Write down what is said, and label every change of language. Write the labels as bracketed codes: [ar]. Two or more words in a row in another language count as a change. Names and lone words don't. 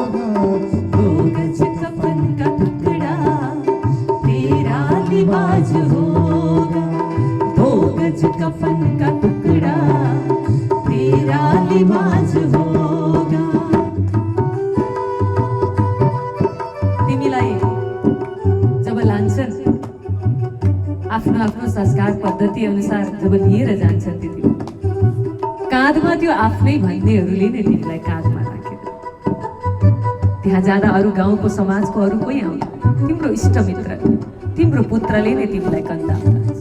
[hi] 2 गज कफन का टुकड़ा तेरा लिबास होगा, 2 गज कफन का टुकड़ा तेरा लिबास होगा। [ne] तिमीलाई जब लान्छन्, आफ्नो आफ्नो संस्कार पद्धति अनुसार जब लिएर जान्छन्, त्यति काँधमा त्यो आफ्नै भन्नेहरूले नै तिमीलाई काँधमा राखेर त्यहाँ जाँदा अरू गाउँको समाजको अरू कोही आउँदैन, तिम्रो इष्टमित्र तिम्रो पुत्रले नै तिमीलाई कन्दामा राख्छ।